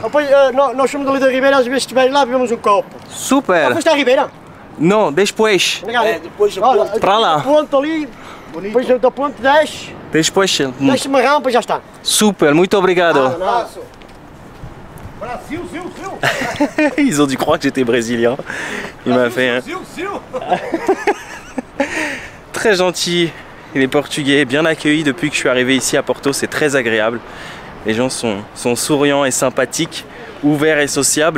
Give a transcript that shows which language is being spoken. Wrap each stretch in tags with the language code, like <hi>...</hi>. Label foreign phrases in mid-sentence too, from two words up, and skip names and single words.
<pt>Depois, nós somos ali da Ribeira, às vezes se estiverem lá, bebemos um copo. Super. Foste à Ribeira? Não, depois. Depois Olha, para lá. Ponto ali, depois da ponte desce, Depois. desce uma rampa e já está. Super, muito obrigado. Brasil, Zil!</pt> <fr>Ils ont dû croire que j'étais brésilien. Il m'a fait un... Très gentil. Les Portugais, bien accueillis depuis que je suis arrivé ici à Porto, c'est très agréable. Les gens sont souriants et sympathiques, ouverts et sociables.</fr>